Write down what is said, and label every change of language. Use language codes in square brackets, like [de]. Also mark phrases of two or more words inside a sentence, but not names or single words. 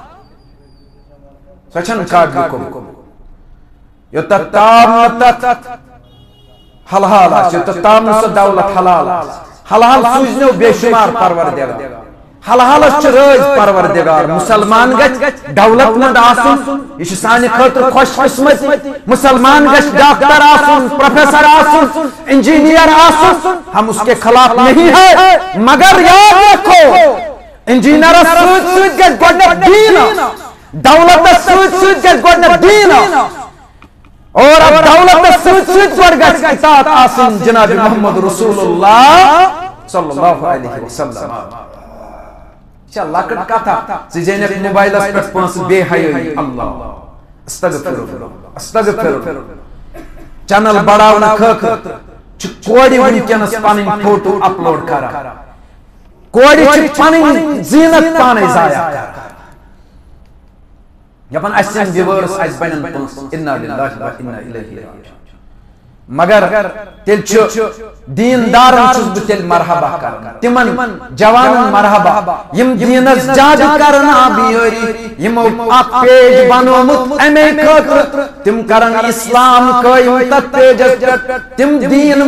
[ks] سۄ چھنہٕ قابلِ قبوٗل یوٚتتھ تام نہٕ تتھ حلال آسہِ یوٚتتھ تام نہٕ سۄ دولت حلال آسہِ حلال سوٗزنو بے شمار پروردگار حلالس چھُ رٲضۍ پروردگار مسلمان گژھِ دولت مند آسُن یہ چھُ سانہِ خٲطرٕ خۄش قسمتی مسلمان گژھِ ڈاکٹر آسُن پروفیسر آسُن انجینئر آسُن [ur] ہم اس کے خلاف نہیں ہے مگر یاد رکھو [ks] انجینئرس سۭتۍ سۭتۍ گژھِ گۄڈنیٚتھ دیٖن دولتس سۭتۍ سۭتۍ گژھِ گۄڈنیٚتھ دیٖن اور اب دولت سۭتۍ سۭتۍ گۄڈٕ گژھِ اطاعت آسٕنۍ جناب محمد رسول اللہ [ar] صلی اللہ علیہ وسلم [ks] چھا لۄکٕٹ کتھا ژٕ زینکھ موبائلس پٮ۪ٹھ پونٛسہٕ بے حیٲیی [ar] اللہ استغفر استغفر [ks] چینل بڑاونہٕ خٲطرٕ چھِ کورِ وٕنکیٚنس پنٕنۍ فوٹو اپلوڈ کران کورِ چھِ پنٕنۍ زیٖنت پانے ضایع کران دپان اسہِ یِن وِوٲرٕس اسہِ بنن پونٛسہٕ [ar] انا للہ و انا الیہ راجعون [ks] مگر تیٚلہِ چھُ دیندارن چھُس بہٕ تیٚلہِ مرحبا کران تِمن جوانن مرحبا یم دیٖنس زیادٕ کرن آبیٲری یمو اکھ پیج بنومُت امے خٲطرٕ تِم کرن اسلام قٲیِم تتھ پیجس پٮ۪ٹھ تِم دیٖن